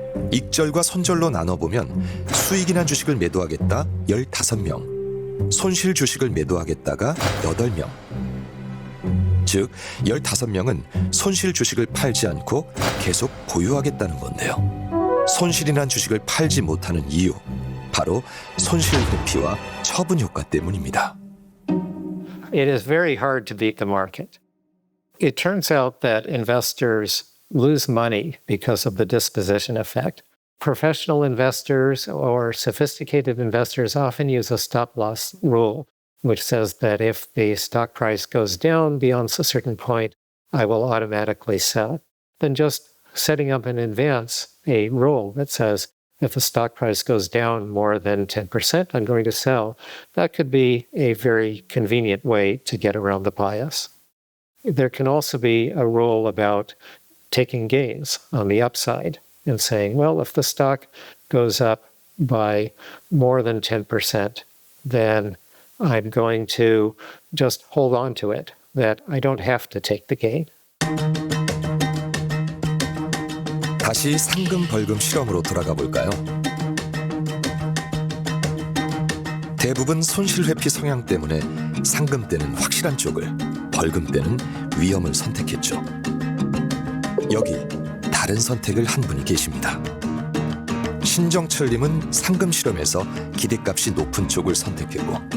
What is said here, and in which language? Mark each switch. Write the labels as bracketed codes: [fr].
[ko] 익절과 손절로 나눠보면 수익이 난 주식을 매도하겠다 15명, 손실 주식을 매도하겠다가 8명. 즉 15명은 손실 주식을 팔지 않고 계속 보유하겠다는 건데요. 손실이 난 주식을 팔지 못하는 이유, 바로 손실 회피와 처분 효과 때문입니다. [en] It is very hard to beat the market. It turns out that investors lose money because of the disposition effect. Professional investors or sophisticated investors often use a stop-loss rule, which says that if the stock price goes down beyond a certain point, I will automatically sell. Then just setting up in advance a rule that says if the stock price goes down more than 10%, I'm going to sell. That could be a very convenient way to get around the bias. There can also be a rule about taking gains on the upside and saying, well, if the stock goes up by more than 10%, then I'm going to just hold on to it, that I don't have to take the gain. [ko] 다시 상금 벌금 실험으로 돌아가 볼까요? 대부분 손실 회피 성향 때문에 상금 때는 확실한 쪽을, 벌금 때는 위험을 선택했죠. 여기 다른 선택을 한 분이 계십니다. 신정철님은 상금 실험에서 기대값이 높은 쪽을 선택했고,